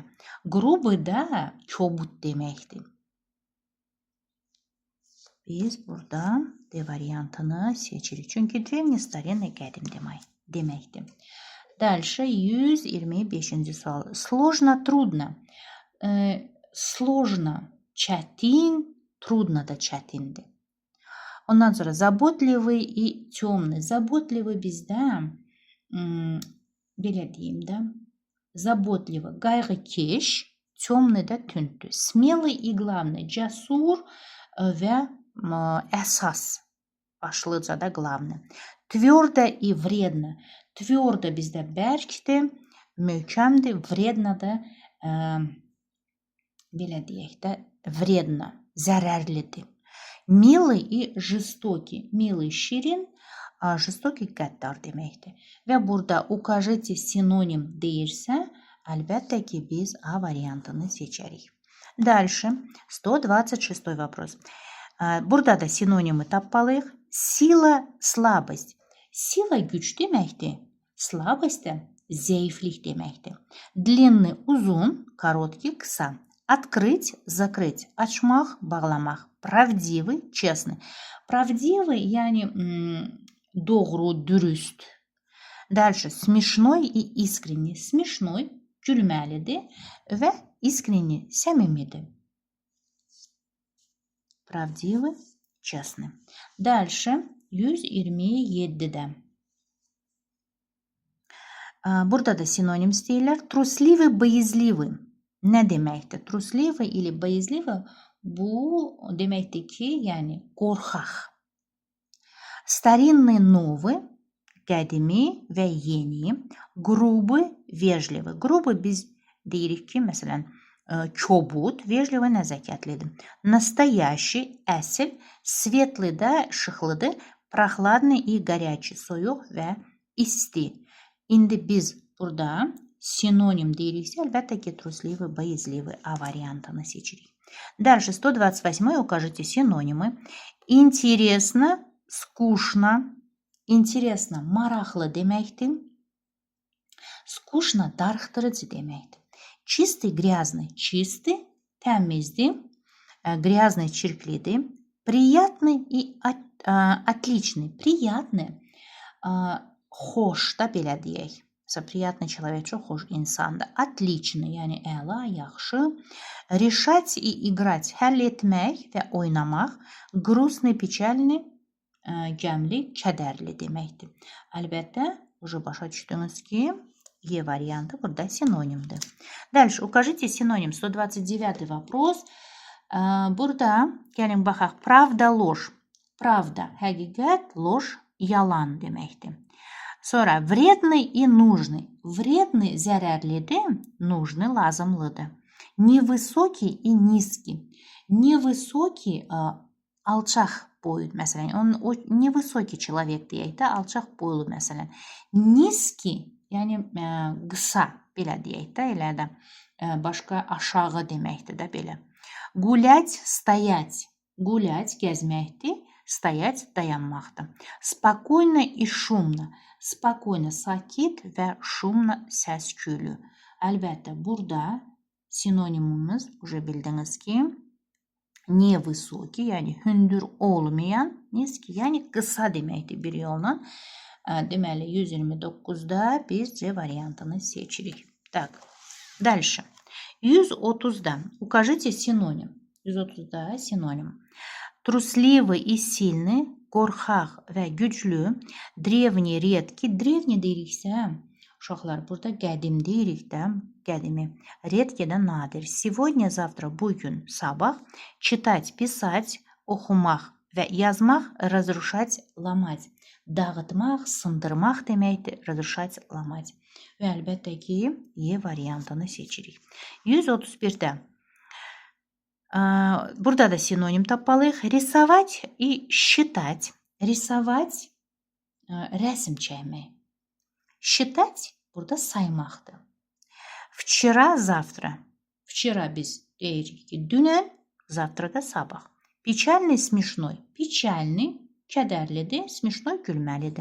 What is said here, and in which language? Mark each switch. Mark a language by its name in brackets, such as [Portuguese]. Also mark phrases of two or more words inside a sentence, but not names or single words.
[Azerbaijani] Grubu da kobud deməkdir. Biz burada D variantını seçirik. [Russian] Çünki древний, старинный, [Azerbaijani] qədim deməkdir. Дальше 125-ci sual. [Russian] Сложно, трудно. Сложно, [Azerbaijani] çətin, трудно da çətindir. Ondan sonra [Russian] zaботливый и темный. [Azerbaijani] Zaботливый bizdə belə deyim də, заботливый, qayğıkeş, темный də tündür. [Russian] Смелый и главный, [Azerbaijani] cəsur və əsas, başlıca da главный. [Russian] Твердо и вредно. [Azerbaijani] Tverdo bizdə bərkdir möhkəmdir. Vredna da belə deyək də, vredna, zərərlidir. [Russian] Милый и жестокий. Милый şirin, жестокий [Azerbaijani] qəddar deməkdir. Və burada укажите sinonim deyirsə, əlbəttə ki, biz A variantını seçərik. [Russian] Дальше, 126 вопрос. [Azerbaijani] Burada da sinonimi tapmalıyıq. [Russian] Сила, слабость. Сила [Azerbaijani] güc deməkdir. Slabost da zəiflik deməkdir. [Russian] Длинный, uzun, kороткий, kısa. Открыть, закрыть, [Azerbaijani] açmaq, bağlamaq. [Russian] Правдивый, честный. Правдивый, [Turkish] yani doğru, dürüst. [Russian] Дальше, смешной и искренний. Смешной, [Azerbaijani] gülməlidir və искренний, səmimidir. [Russian] Правдивый, честный. Дальше, 127'de. [Azerbaijani] Burada da sinonim istəyirlər. [Russian] Trusливый, боязливый. [Azerbaijani] Nə deməkdir? [Russian] Трусливый или боязливый [Azerbaijani] bu deməkdir ki, yəni qorxaq. [Russian] Старинный, новый, [Azerbaijani] qədimi və yeni. [Russian] Грубый, вежливый. Грубый [Azerbaijani] biz deyirik ki, məsələn, kobud, vejливый, nəzakətlidir. Настоящий, əsl, светлый da işıqlıdır. [Russian] Прохладный и горячий, [Azerbaijani] soyuq və isti. İndi biz burada sinonim deyiriksə, əlbəttə ki, [Russian] трусливый, боязливый [Azerbaijani] A variantını seçirik. [Russian] Дальше, 128 укажите синонимы. Интересно, скучно. Интересно, [Azerbaijani] maraqlı deməkdir. Скучно, darıxdırıcı deməkdir. [Russian] Чистый, грязный. Чистый, təmizdir. Грязный, çirklidir. Приятный и отличный. Приятный, [Azerbaijani] xoş da belə deyək. [Russian] Mesela приятный человек, [Azerbaijani] çox xoş insandır. Отличный, yəni əla, yaxşı. [Russian] Решать и играть, [Azerbaijani] həll etmək və oynamaq. [Russian] Грустный, печальный, [Azerbaijani] gəmli, kədərli deməkdir. Əlbəttə, başa düşdünüz ki, E variantı burada sinonimdir. [Russian] Дальше, укажите синоним. 129 вопрос. [Azerbaijani] Burada gəlin baxaq. [Russian] Pravda, ложь. Pravda, həqiqət, ложь, [Azerbaijani] yalan deməkdir. [Russian] Sonra вредный и нужный. Вредный zərərlidir, нужный lazımlıdır. Невысокий и низкий. Невысокий [Azerbaijani] alçaq boylu məsələn. O [Russian] невысокий человек [Azerbaijani] deyək də, alçaq boylu məsələn. Nizki, yəni qısa belə deyək də, elə də başqa aşağı deməkdir də belə. [Russian] Гулять, стоять. Гулять gəzməkdir, стоять dayanmaqdır. Спокойно и шумно. Spokойno, [Azerbaijani] sakit və şumla, səs-küylü. Əlbəttə, burada sinonimimiz, bildiniz ki, nevысокий, yəni hündür olmayan, nizki, yəni qısa deməkdir bir yolla. Deməli, 129'da biz C variantını seçirik. [Russian] Так, дальше. 130'da укажите синоним. [Azerbaijani] 130'da sinonim. [Russian] Трусливый и сильный, [Azerbaijani] qorxaq və güclü, [Russian] древний, редкий. [Azerbaijani] Древний deyiriksə, uşaqlar burada qədim deyirik də, qədimi. Редкий də nadir. [Russian] Сегодня, завтра, [Azerbaijani] bugün, sabah. [Russian] Читать, писать, [Azerbaijani] oxumaq və yazmaq, [Russian] разрушать, ломать. [Azerbaijani] Dağıtmaq, sındırmaq deməkdir, [Russian] разрушать, ломать. [Azerbaijani] Və əlbəttə ki, E variantını seçirik. 131'də. Burada da sinonim tapmalıyıq. [Russian] Рисовать и считать. Рисовать, [Azerbaijani] rəsm çəkmək. Считать, burada saymaqdır. [Russian] Вчера, завтра. [Azerbaijani] Вчера biz deyirik ki, dünən, завтра da sabah. Печальный, смешной. Печальный, kədərlidir, смешной, gülməlidir.